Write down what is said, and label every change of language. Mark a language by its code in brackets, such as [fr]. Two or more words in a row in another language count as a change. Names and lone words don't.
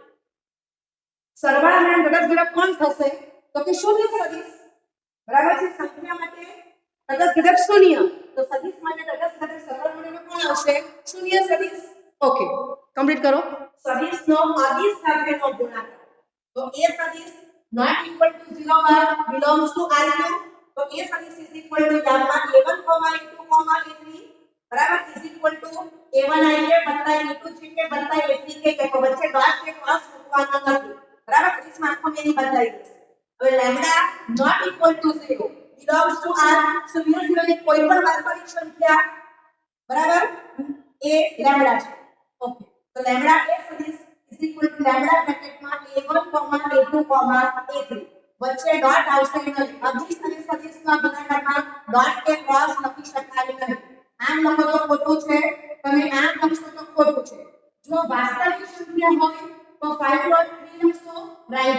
[gu] સરવાળા માટે તટસ્થ ઘટક કોણ થશે તો કે શૂન્ય સદિશ બરાબર છે સંખ્યા માટે તટસ્થ ઘટક શૂન્ય તો સદિશ માટે તટસ્થ ઘટક સરવાળા માટેનો કોણ આવશે શૂન્ય સદિશ ઓકે કમ્પ્લીટ કરો સદિશનો અદિશ સાથેનો ગુણાકાર તો a સદિશ [en] not equal to 0 bar belongs to R cube [gu] તો a સદિશ [en] is equal to gamma a1, a2, a3 [gu] બરાબર [en] is equal to a1 i [gu] કે વત્તા a2 j કે વત્તા a3 કે વચ્ચે ડોટ કે ક્રોસ મૂકવાનો નથી બરાબર સદિશમાં આખો બેની બદલાઈ જશે હવે લેમ્બડા [en] not equal to 0 belongs to R [gu] શૂન્ય સિવાયની કોઈ પણ વાસ્તવિક સંખ્યા બરાબર એ લેમ્બડા છે ઓકે તો લેમ્બડા a સદિશ [en] is equal to [gu] લેમ્બડા બ્રેકેટમાં a1, a2, a3 વચ્ચે ડોટ આવશે નહીં અદિશ અને સદિશના ગુણાકારમાં ડોટ કે ક્રોસ લખી શકાય નહીં આમ લખો તો ખોટું છે તમે આમ લખશો તો ખોટું છે જો વાસ્તવિક સંખ્યા હોય તો 5.3 લખશો રાઈટ